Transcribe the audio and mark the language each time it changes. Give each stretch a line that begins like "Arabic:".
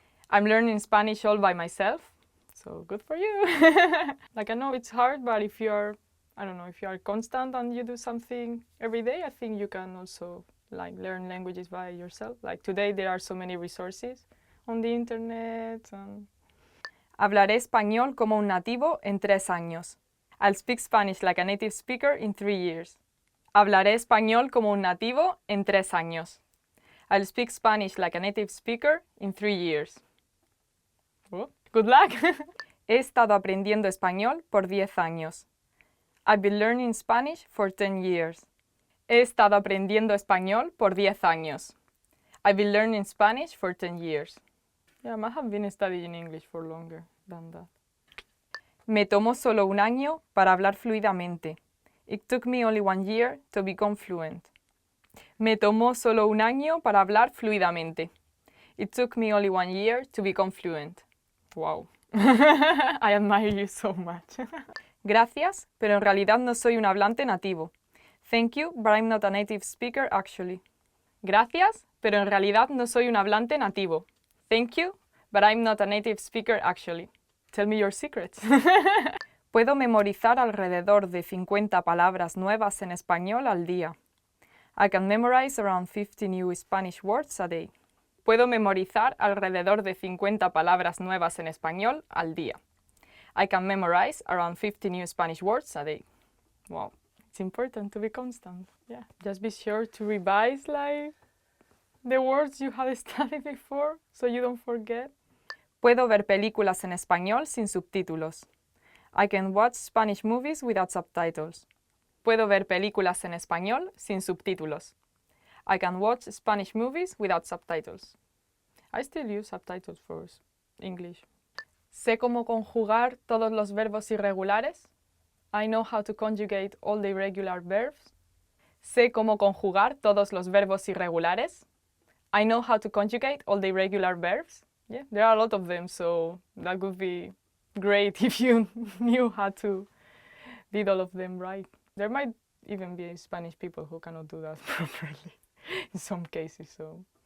English: I'm learning Spanish all by myself. So good for you. Like, I know it's hard, but if you're, I don't know, if you are constant and you do something every day, I think you can also like learn languages by yourself. Like today there are so many resources on the internet.
Spanish: Hablaré español como un nativo en 3 años.
English: I'll speak Spanish like a native speaker in 3 years.
Spanish: Hablaré español como un nativo en 3 años.
English: I'll speak Spanish like a native speaker in 3 years. Oh, good luck!
Spanish: He estado aprendiendo español por 10 años.
English: I've been learning Spanish for 10 years.
Spanish: He estado aprendiendo español por 10 años.
English: I've been learning Spanish for 10 years. Yeah, I might have been studying English for longer than that.
Spanish: Me tomó solo un año para hablar fluidamente.
English: It took me only 1 year to become fluent.
Spanish: Me tomó solo un año para hablar fluidamente.
English: It took me only 1 year to become fluent. Wow. I admire you so much.
Spanish: Gracias, pero en realidad no soy un hablante nativo.
English: Thank you, but I'm not a native speaker actually.
Spanish: Gracias, pero en realidad no soy un hablante nativo.
English: Thank you, but I'm not a native speaker actually. Tell me your secrets.
Spanish: Puedo memorizar alrededor de 50 palabras nuevas en español al día.
English: I can memorize around 50 new Spanish words a day.
Spanish: Puedo memorizar alrededor de 50 palabras nuevas en español al día.
English: I can memorize around 50 new Spanish words a day. Wow, it's important to be constant. Yeah, just be sure to revise like the words you have studied before so you don't forget.
Spanish: Puedo ver películas en español sin subtítulos.
English: I can watch Spanish movies without subtitles.
Spanish: Puedo ver películas en español sin subtítulos.
English: I can watch Spanish movies without subtitles. I still use subtitles for English.
Spanish: Sé cómo conjugar todos los verbos irregulares.
English: I know how to conjugate all the irregular verbs.
Spanish: Sé cómo conjugar todos los verbos irregulares.
English: I know how to conjugate all the irregular verbs. Yeah, there are a lot of them, so that would be great if you knew how to did all of them right. There might even be Spanish people who cannot do that properly in some cases, so.